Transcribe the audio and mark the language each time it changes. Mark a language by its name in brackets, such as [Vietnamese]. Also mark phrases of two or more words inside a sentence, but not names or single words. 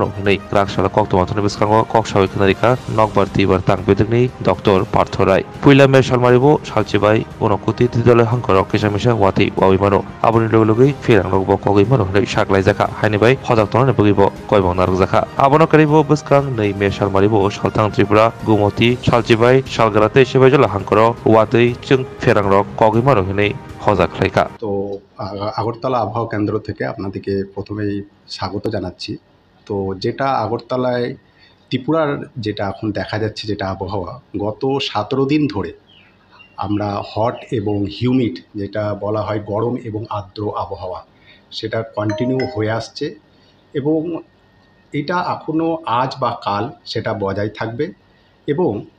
[Kok Borok] hinai raksala kok tomathoni biskango kok sawi khnarika nokbar tibar tangbedekni doktor parthorai puila me salmari bo salchibai unokuti tidole hangkoro kisamisa watei wawi mano aboni loglogoi firang rokbo kogoi mano hinai saklai jaka haini bai hodak tonane bugibo koibong narak jaka abono karibo biskang nei me salmari bo saltang tripura gumoti salchibai salgarate sebai jola hangkoro watei chung firang rok kogoi mano hinai হজা খাইকা [Bangla] তো আগরতলা আবহাওয়া কেন্দ্র থেকে আপনাদেরকে প্রথমেই স্বাগত জানাচ্ছি। তো যেটা আগরতলায় ত্রিপুরার যেটা এখন দেখা যাচ্ছে যেটা আবহাওয়া গত 17 দিন ধরে আমরা হট এবং হিউমিড যেটা বলা হয় গরম এবং আর্দ্র আবহাওয়া সেটা কন্টিনিউ হয়ে আসছে এবং এটা এখনও আজ বা কাল সেটা বজায় থাকবে এবং